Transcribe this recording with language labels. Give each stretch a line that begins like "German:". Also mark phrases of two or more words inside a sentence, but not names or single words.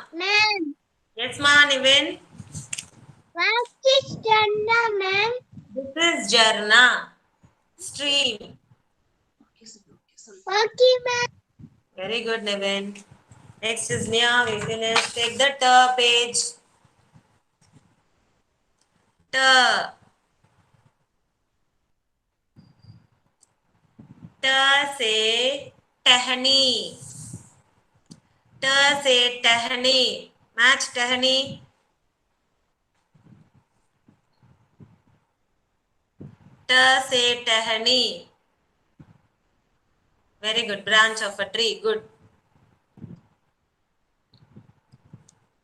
English: Ma'am, Yes, ma, Nivin. what is Jannah, ma'am? This is Jarna. Stream. Okay, ma'am. Very good, Nivin. Next is Nia. We finished. Take the ta page. Ta.
Hindi: ट से टहनी. ट से टहनी. Match टहनी. ट से टहनी.
English: Very good. Branch of a tree. Good.